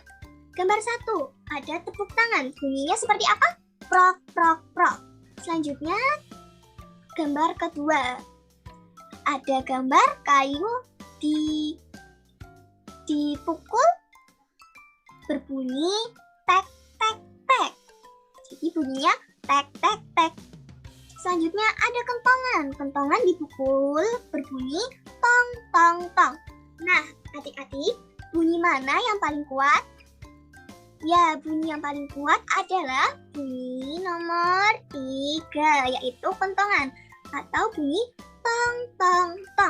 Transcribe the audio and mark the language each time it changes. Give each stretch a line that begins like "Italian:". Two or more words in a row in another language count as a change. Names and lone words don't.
Indonesian: Gambar 1, ada tepuk tangan. Bunyinya seperti apa? Prok, prok, prok. Selanjutnya, gambar kedua. Ada gambar kayu dipukul berbunyi tek, tek, tek. Jadi bunyinya tek, tek, tek. Selanjutnya ada kentongan. Kentongan dipukul berbunyi tong, tong, tong. Nah, adik-adik, bunyi mana yang paling kuat? Ya, bunyi yang paling kuat adalah bunyi nomor 3, yaitu kentongan atau bunyi tong, tong, tong.